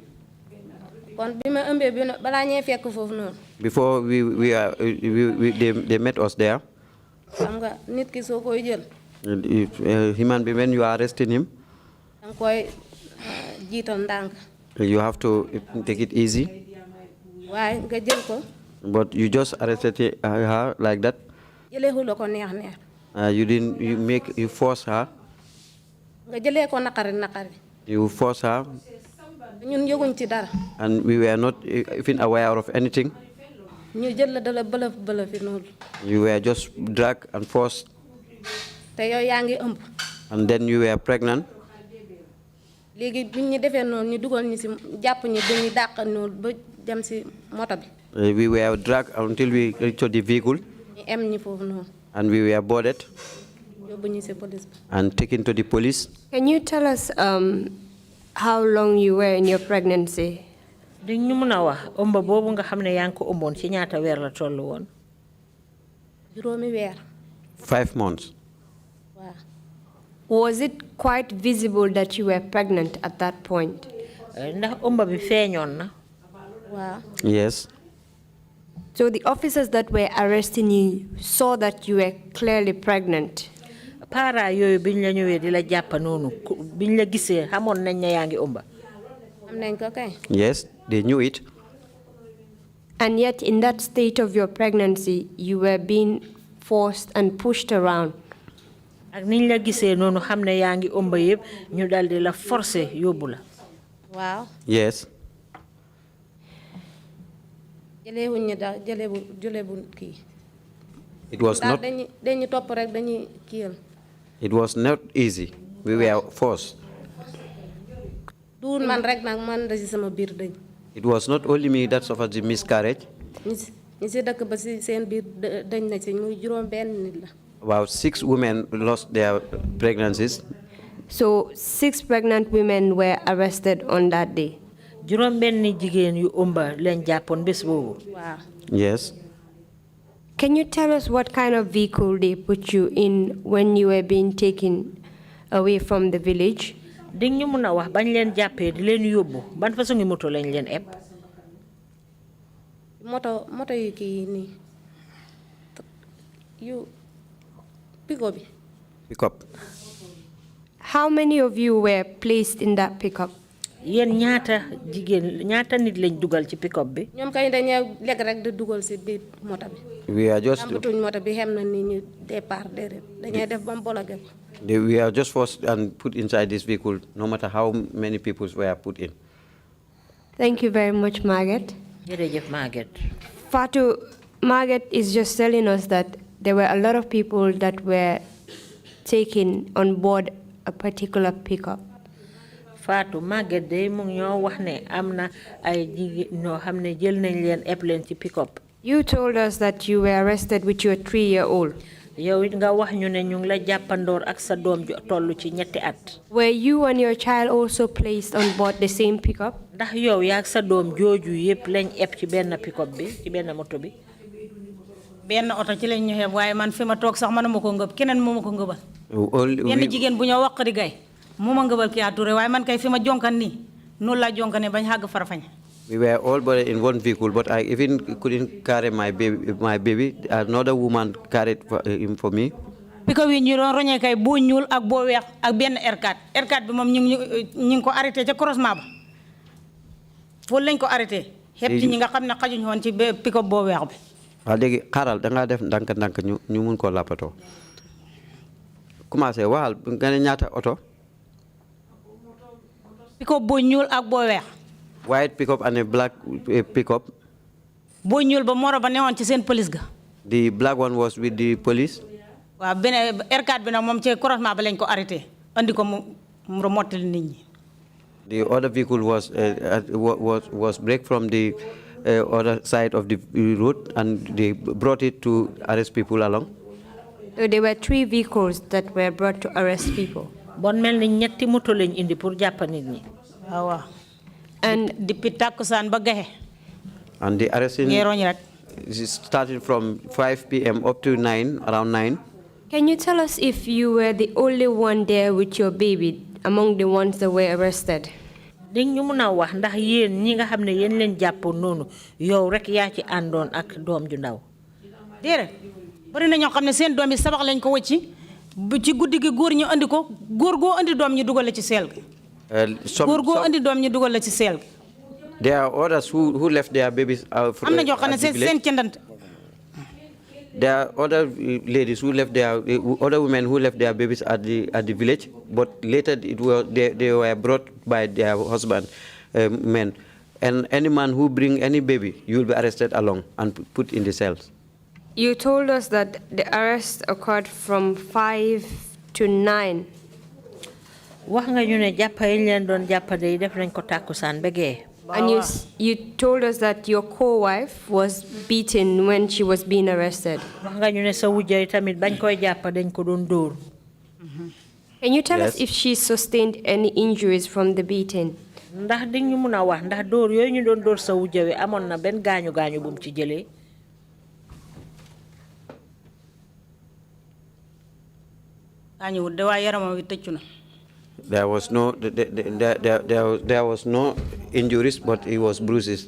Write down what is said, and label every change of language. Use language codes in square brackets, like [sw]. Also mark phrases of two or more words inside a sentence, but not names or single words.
[wo] Kon bi ma ëmbee bi balaa ñee fekk foofu noonu. [en] before they met us there, [wo] Xam nga nit ki soo koy jël. [en] human being, when you are arresting him, [wo] Danga koy jiital ndànk. [en] you have to take it easy. [wo] Waaye nga jël ko. [en] But you just arrested her like that. [wo] Jëleewu la ko neex neex. [en] You force her. [wo] Nga jëlee ko naqari. [en] You force her. [wo] Ñun yëguñ ci dara. [en] And we were not even aware of anything. [wo] Ñu jël la dala bëlëf noonu. [en] You were just dragged and forced. [wo] Te yow yaa ngi ëmb. [en] And then you were pregnant. [wo] Léegi buñ ñu defee noonu ñu dugal ñu si jàpp ñu dañuy dàq noonu ba dem si moto bi. [en] We were dragged until we reached the vehicle. [wo] Ñu em ñi foofu noonu. [en] And we were boarded [wo] Yóbbu ñu si police bi. [en] and taken to the police. Can you tell us how long you were in your pregnancy? [wo] Di ñu mëna wax ëmba boobu nga xam ne yaa ngi ko ëmboon ci ñaata weer la tollu woon? Juróomi weer. [en] 5 months. [wo] Waaw. [en] Was it quite visible that you were pregnant at that point? [wo] Ndax ëmba bi feeñoon na? Waaw. [en] Yes. So the officers that were arresting you saw that you were clearly pregnant. [wo] Para yooyu biñ la ñëwee di la jàpp noonu biñ la gisee xamoon nañ ne yaa ngi ëmba. Am nañ ko kay. [en] Yes, they knew it. And yet in that state of your pregnancy, you were being forced and pushed around. [wo] Ak niñ la gisee noonu xam ne yaa ngi ëmba yëpp ñu dal di la forcer yóbbu la. Waaw. [en] Yes. [wo] Jëleewuñ ñu da jëleebu kii. [en] It was not. [wo] Dañu topp rek dañuy kiyal. [en] It was not easy. We were forced. [wo] Duun man rek nag man da si sama biir dëñ. [en] It was not only me that suffered the miscarriage. [wo] ñi si dëkk ba si seen biir dëñ na si muy juróom benn nit la. [en] About 6 women lost their pregnancies. So 6 pregnant women were arrested on that day. [wo] Juróom benn jigéen yu ëmba leen jàppoon bés boobu. Waaw. Yes. [en] Can you tell us what kind of vehicle they put you in when you were being taken away from the village? [wo] Di ñu mën a wax bañ leen jàppee di leen yóbbu ban façon moto lañ leen eb? moto yu kii nii yu pick-up bi. [en] Pick-up. How many of you were placed in that pickup? [wo] Yéen ñaata nit lañ dugal ci pick-up bi? Ñoom kay dañuy lekk rek di dugal si biir moto bi. [en] We are just. [wo] Amatuñ moto bi xem na ni ñu départ déedéet dañuy def ba mu bologé ko. [en] We are just forced and put inside this vehicle, no matter how many people were put in. Thank you very much, Margaret. [wo] Jërëjëf Margaret. [en] Fatu, Margaret is just telling us that there were a lot of people that were taken on board a particular pickup. [wo] Fatu, Margaret day mu ngi ñoo wax ne am na ay jigéen ñoo xam ne jël nañ leen eb leen ci pick-up. [en] You told us that you were arrested with your 3-year-old. [wo] Yow it nga wax ñu ne ñu ngi la jàppandoor ak sa doom ju tollu ci ñetti at. [en] Were you and your child also placed on board the same pickup? [wo] Ndax yow yaa ak sa doom jooju yëpp lañ eb ci benn pick-up bi ci benn moto bi. benn oto ci lañ ñu xeeb waaye man fi ma toog sax manuma ko ngëb keneen moo ma ko ngëbal. benn jigéen bu ñoo wax di gay moo ma ngëbal kii Touré waaye man kay fi ma jonkan nii noonu laa jonkane bañ xàgg Farafeñ. [en] We were all boarded in one vehicle, but I even couldn't carry my baby. Another woman carried him for me. [wo] Piko wi ñu doon roñee kay boo ñuul ak boo weex ak benn R4 bi moom ñu ngi ko arrêté ca croisement ba foofu lañ ko arrêté. xeeb ci ñi nga xam ne xajuñ woon ci piko boo weex bi. waaw léegi xaaral da ngaa def ndànk ñu mun koo lappatoo. commencé waxal nga ne ñaata oto. piko boo ñuul ak boo weex. [en] White pickup and a black pickup. [wo] Boo ñuul ba moro ba newoon ci seen police ga. [en] The black one was with the police. [wo] waaw beneen R4 bi nag moom ci croisement ba lañ ko arrêté andi ko mu mottali nit ñi. [en] The other vehicle was break from the other side of the road and they brought it to arrest people along. So there were 3 vehicles that were brought to arrest people. [wo] Bon mel ni ñetti moto lañ indi pour jàpp nit ñi. waaw. And depuis takkusaan ba gaxe. [en] And the arresting starting from 5 p.m. up to 9, around 9. Can you tell us if you were the only one there with your baby among the ones that were arrested? [wo] Ding ñu mëna wax ndax yeen ñi nga xamne yeen leen jappo nonu yow rek ya ci andon ak doom ju ndaw. Déere bari na ñoo xamne seen doom yi sabax lañ ko wëcci bu ci guddi gi góor ñu andi ko góor go andi doom ñu dugal la ci sel gi. Góor go andi doom ñu dugal la ci sel gi. [en] There are others who left their babies [wo] am na ñoo xamne seen cendant. [en] There are other ladies who left their, other women who left their babies at the village, but later they were brought by their husband, men. And any man who bring any baby, you will be arrested along and put in the cells. You told us that the arrest occurred from 5 to 9. [wo] Wax nga ñu ne jappay leen doon jappade def nañ ko takusan bege. [en] And you told us that your co-wife was beaten when she was being arrested. Can you tell us if she sustained any injuries from the beating? There was no injuries, but it was bruises.